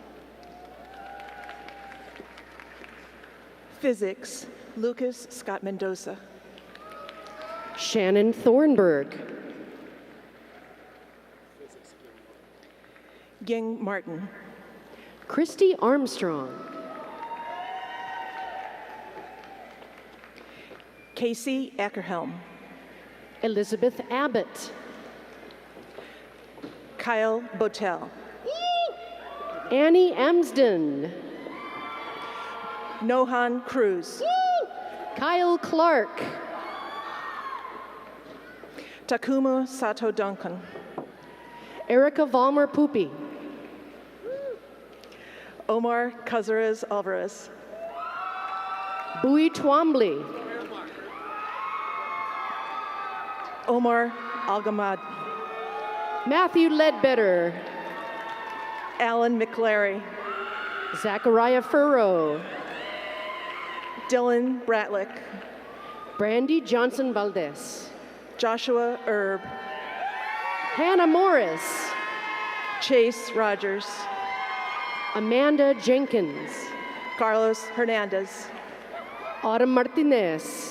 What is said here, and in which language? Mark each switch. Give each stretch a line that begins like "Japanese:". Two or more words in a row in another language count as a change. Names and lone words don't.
English: Physics, Lucas Scott Mendoza. Shannon Thornburg. Ging Martin. Christy Armstrong. Casey Ackerhelm. Elizabeth Abbott. Kyle Botel. Annie Amsden. Nohan Cruz. Kyle Clark. Takuma Sato Duncan. Erica Valmer Poopy. Omar Cazares Alvarez. Bowie Twombly. Omar Algamad. Matthew Ledbetter. Alan McLary. Zachariah Furrow. Dylan Bratlick. Brandy Johnson Valdez. Joshua Erb. Hannah Morris. Chase Rogers. Amanda Jenkins. Carlos Hernandez. Autumn Martinez.